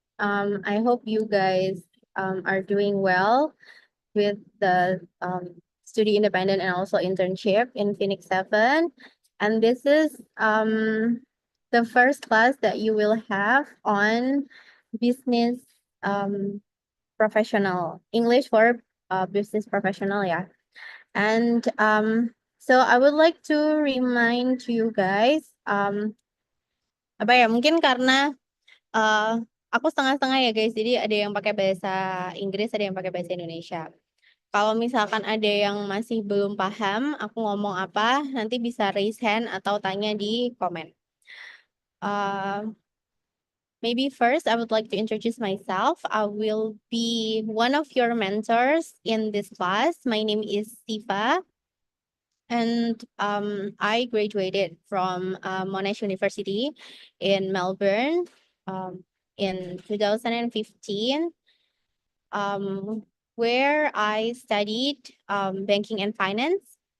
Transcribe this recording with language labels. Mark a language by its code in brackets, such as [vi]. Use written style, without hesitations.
[en] I hope you guys are doing well with the study independent and also internship in Phoenix 7. And this is the first class that you will have on business professional, English for business professional, yeah. And so I would like to remind you guys, [id] apa ya, mungkin karena uh, aku setengah-setengah ya guys, jadi ada yang pakai bahasa Inggris, ada yang pakai bahasa Indonesia. Kalau misalkan ada yang masih belum paham, aku ngomong apa, nanti bisa [en] raise hand [id] atau tanya di komen. [en] Maybe first, I would like to introduce myself. I will be one of your mentors in this class. My name is Siva. And I graduated from Monash University in Melbourne in 2015, where I studied banking and finance.